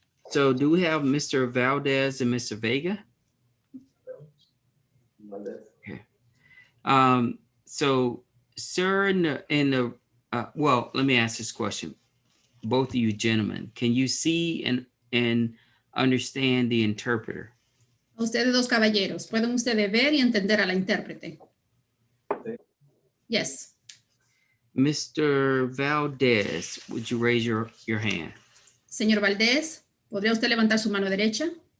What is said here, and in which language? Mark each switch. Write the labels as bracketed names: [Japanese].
[English] So do we have Mr. Valdez and Mr. Vega? Okay. So, sir, well, let me ask this question. Both of you gentlemen, can you see and understand the interpreter? [Spanish] A ustedes dos caballeros, ¿pueden ustedes ver y entender a la intérprete? [English] Yes. Mr. Valdez, would you raise your hand? [Spanish] Señor Valdés, ¿podría usted levantar su mano derecha?